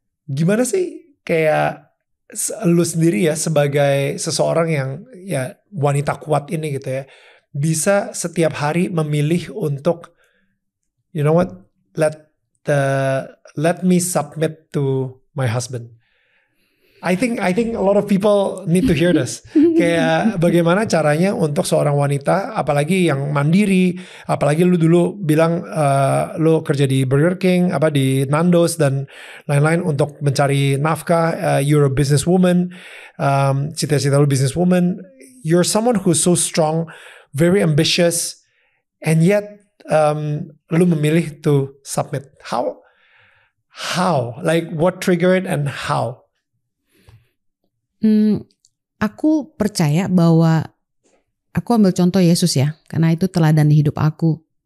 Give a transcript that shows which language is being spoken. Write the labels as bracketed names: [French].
[Indonesian] Gimana sih kayak lu sendiri ya sebagai seseorang yang ya wanita kuat ini gitu ya, bisa setiap hari memilih untuk [English] you know what, let me submit to my husband. I think a lot of people need to hear this. [Indonesian] Kayak bagaimana caranya untuk seorang wanita, apalagi yang mandiri, apalagi lu dulu bilang lu kerja di Burger King, di Nando's dan lain-lain untuk mencari nafkah. [English] You're a businesswoman, [Indonesian] cita-cita lu businesswoman. [English] You're someone who's so strong, very ambitious, and yet [Indonesian] lu memilih [English] to submit. How? Like what triggered and how? [Indonesian] Aku percaya bahwa aku ambil contoh Yesus ya, karena itu teladan di hidup aku.